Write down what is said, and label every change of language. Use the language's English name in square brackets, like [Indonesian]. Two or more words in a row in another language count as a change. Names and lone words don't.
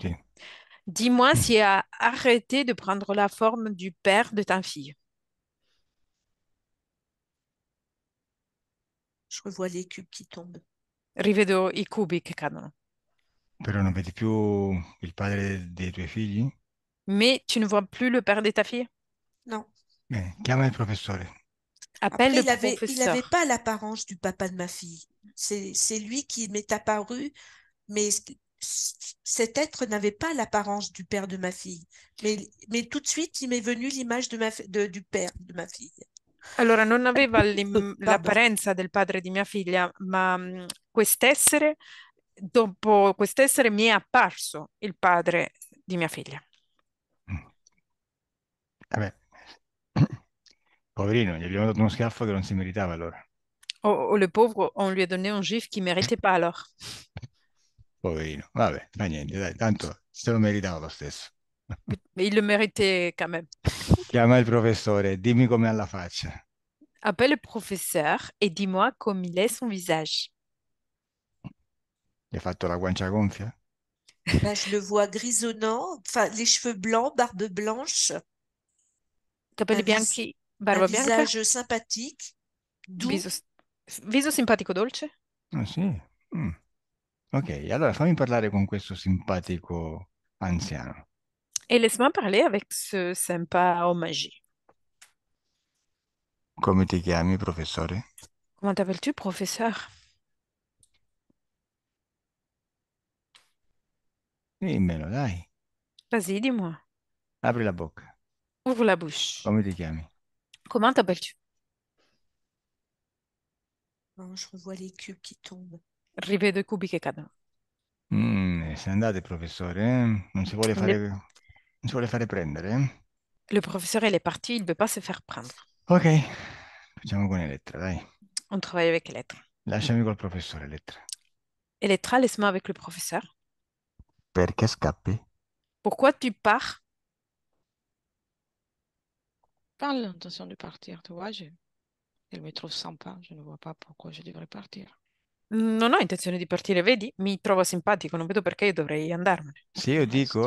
[Italian] Sì. [French] Dis-moi Mm. s'il a arrêté de prendre la forme du père de ta fille. Je revois les cubes qui tombent. [Italian] Rivedo i cubi che cadono. Però non vedi più il padre dei tuoi figli? [French] Mais tu ne vois plus le père de ta fille? Non. [Italian] Bene, chiama il professore. [French] Appelle Après, le il avait professeur. pas l'apparence du papa de ma fille. C'est lui qui m'est apparu, mais cet être n'avait pas l'apparence du père de ma fille. Mais tout de suite, il m'est venu l'image du père de ma fille. [Italian] Allora, non aveva [French] Pardon. [Italian] l'apparenza del padre di mia figlia, ma quest'essere, dopo quest'essere mi è apparso il padre di mia figlia. Mm. Vabbè, poverino, gli abbiamo dato uno schiaffo che non si meritava allora. [French] Oh, oh, le pauvre, on lui a donné un gif qu'il ne méritait pas alors. [Italian] Poverino, vabbè, fa niente, dai, tanto se lo meritava lo stesso. [French] Mais il le méritait quand même. [Italian] Chiama il professore, dimmi com'è alla faccia. [French] Appelle le professeur et dis-moi comme il est son visage. [Italian] Gli hai fatto la guancia gonfia? [French] Là, je le vois grisonnant, enfin, les cheveux blancs, barbe blanche, [Italian] Capelli [French] un, vis- [Italian] bianchi, [French] un [Italian] barba bianca, [French] visage sympathique, doux. [Italian] viso, viso simpatico dolce. Ah sì? Mm. Ok, allora fammi parlare con questo simpatico anziano. [French] Et laisse-moi parler avec ce sympa homme âgé. [Italian] Come ti chiami, professore? [French] Comment t'appelles-tu, professeur? [Italian] Dimmelo, dai. [French] Vas-y, dis-moi. [Italian] Apri la bocca. [French] Ouvre la bouche. [Italian] Come ti chiami? [French] Comment t'appelles-tu? Non, je revois les cubes qui tombent. [Italian] Rivedo i cubi che cadono. Se ne andate, professore, eh? Non si vuole fare prendere, eh? [French] Le professeur, il est parti, il ne veut pas se faire prendre. [Italian] Ok, facciamo con Elettra, dai. [French] On travaille avec Elettra. [Italian] Lasciami col professore, Elettra. [French] Elettra, laisse-moi avec le professeur. [Italian] Perché scappi? [French] Pourquoi tu pars? Pas l'intention de partir, tu vois. Elle me trouve sympa, je ne vois pas pourquoi je devrais partir. [Italian] Non ho intenzione di partire, vedi? Mi trovo simpatico, non vedo perché io dovrei andarmene. Se io [French] Reste.